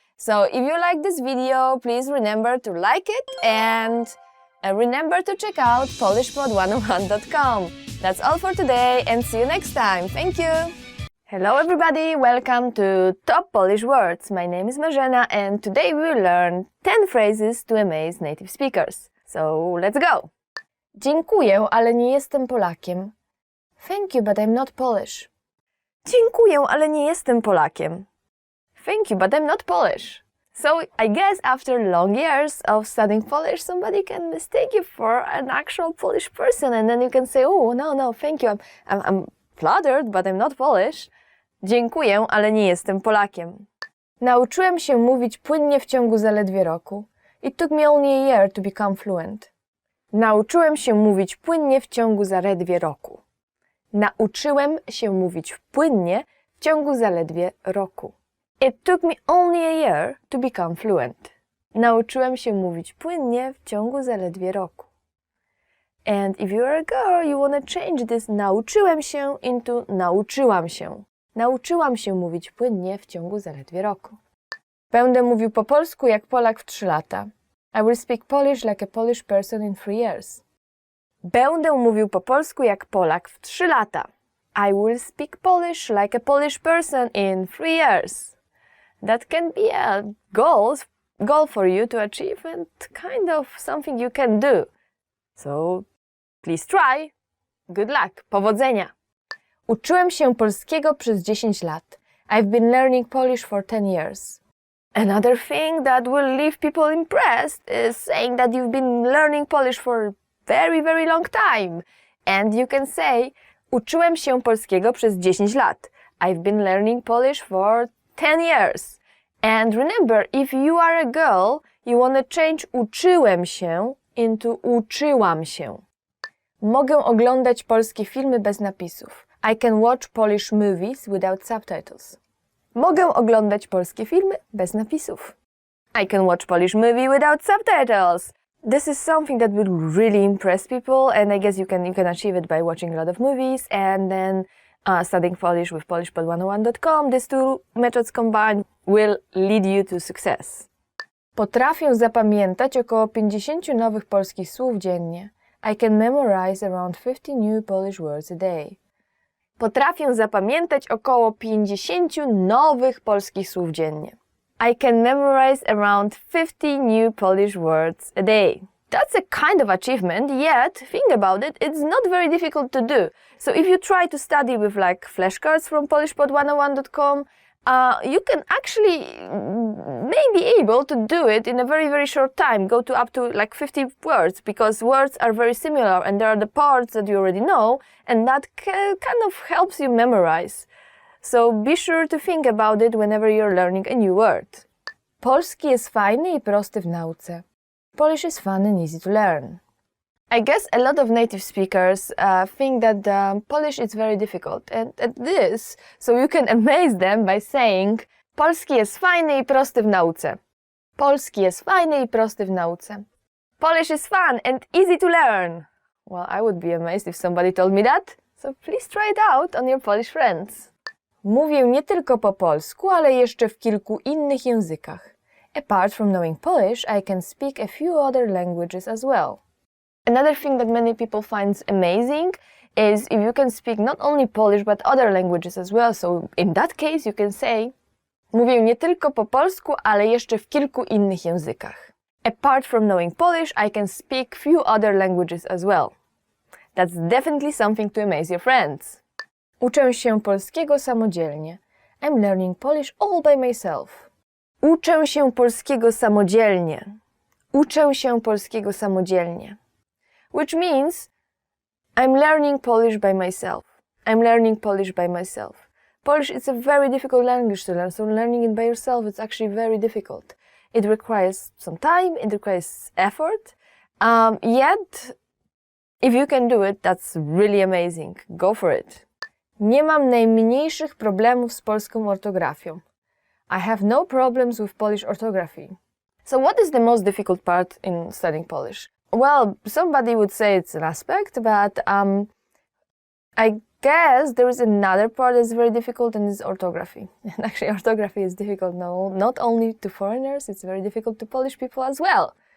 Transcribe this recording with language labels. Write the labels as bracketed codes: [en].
[en] So if you like this video, please remember to like it and remember to check out polishpod101.com. That's all for today and see you next time. Thank you! Hello everybody, welcome to Top Polish Words. My name is Marzena and today we will learn 10 phrases to amaze native speakers. So let's go! [pl] Dziękuję, ale nie jestem Polakiem. [en] Thank you, but I'm not Polish. [pl] Dziękuję, ale nie jestem Polakiem. [en] Thank you, but I'm not Polish. So I guess after long years of studying Polish, somebody can mistake you for an actual Polish person, and then you can say, "Oh, no, thank you. I'm flattered, but I'm not Polish." [pl] Dziękuję, ale nie jestem Polakiem. Nauczyłem się mówić płynnie w ciągu zaledwie roku. [en] It took me only a year to become fluent. [pl] Nauczyłem się mówić płynnie w ciągu zaledwie roku. Nauczyłem się mówić płynnie w ciągu zaledwie roku. [en] It took me only a year to become fluent. [pl] Nauczyłem się mówić płynnie w ciągu zaledwie roku. [en] And if you're a girl, you want to change this [pl] nauczyłem się [en] into [pl] nauczyłam się. Nauczyłam się mówić płynnie w ciągu zaledwie roku. Będę mówił po polsku jak Polak w 3 lata. [en] I will speak Polish like a Polish person in 3 years. [pl] Będę mówił po polsku jak Polak w 3 lata. [en] I will speak Polish like a Polish person in 3 years. That can be a goal for you to achieve and kind of something you can do. So please try. Good luck. Powodzenia. [pl] Uczyłem się polskiego przez 10 lat. [en] I've been learning Polish for 10 years. Another thing that will leave people impressed is saying that you've been learning Polish for a very, very long time. And you can say, [pl] uczyłem się polskiego przez 10 lat. [en] I've been learning Polish for 10 years. And remember, if you are a girl, you want to change [pl] uczyłem się [en] into [pl] uczyłam się. Mogę oglądać polskie filmy bez napisów. [en] I can watch Polish movies without subtitles. [pl] Mogę oglądać polskie filmy bez napisów. [en] I can watch Polish movie without subtitles. This is something that will really impress people, and I guess you can achieve it by watching a lot of movies and then studying Polish with polishpod101.com. These two methods combined will lead you to success. [pl] Potrafię zapamiętać około 50 nowych polskich słów dziennie. [en] I can memorize around 50 new Polish words a day. [pl] Potrafię zapamiętać około 50 nowych polskich słów dziennie. [en] I can memorize around 50 new Polish words a day. That's a kind of achievement, yet, think about it, it's not very difficult to do. So if you try to study with like flashcards from polishpod101.com, you can actually maybe able to do it in a very, very short time, go to up to like 50 words, because words are very similar and there are the parts that you already know, and that kind of helps you memorize. So be sure to think about it whenever you're learning a new word. [pl] Polski jest fajny i prosty w nauce. [en] Polish is fun and easy to learn. I guess a lot of native speakers think that Polish is very difficult, and it is, so you can amaze them by saying [pl] Polski jest fajny i prosty w nauce. Polski jest fajny i prosty w nauce. [en] Polish is fun and easy to learn. Well, I would be amazed if somebody told me that, so please try it out on your Polish friends. [pl] Mówię nie tylko po polsku, ale jeszcze w kilku innych językach. [en] Apart from knowing Polish, I can speak a few other languages as well. Another thing that many people find amazing is if you can speak not only Polish but other languages as well. So in that case you can say [pl] mówię nie tylko po polsku, ale jeszcze w kilku innych językach. [en] Apart from knowing Polish, I can speak few other languages as well. That's definitely something to amaze your friends. [pl] Uczę się polskiego samodzielnie. [en] I'm learning Polish all by myself. [pl] Uczę się polskiego samodzielnie. Uczę się polskiego samodzielnie. [en] Which means I'm learning Polish by myself. I'm learning Polish by myself. Polish is a very difficult language to learn, so learning it by yourself is actually very difficult. It requires some time, it requires effort, yet If you can do it, that's really amazing. Go for it. [pl] Nie mam najmniejszych problemów z polską ortografią. [en] I have no problems with Polish orthography. So what is the most difficult part in studying Polish? Well, somebody would say it's an aspect, but I guess there is another part that's very difficult, and it's orthography. And actually, orthography is difficult not only to foreigners, it's very difficult to Polish people as well.